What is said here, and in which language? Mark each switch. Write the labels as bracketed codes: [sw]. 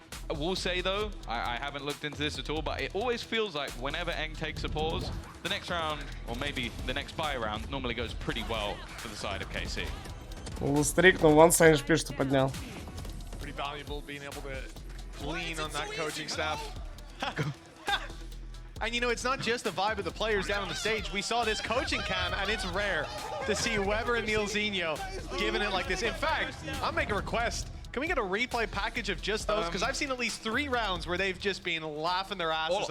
[en] I will say though, I haven't looked into this at all, but it always feels like whenever Eng takes a pause, the next round, or maybe the next buy round, normally goes pretty well for the side of KC. [ru] Стрикнул, вон Сань пишет, что поднял. [en] Pretty valuable being able to lean on that coaching staff. And you know, it's not just the vibe of the players down on the stage. We saw this coaching cam, and it's rare to see Weber and Neilzinho giving it like this. In fact, I'll make a request. Can we get a replay package of just those? Because I've seen at least 3 rounds where they've just been laughing their asses off.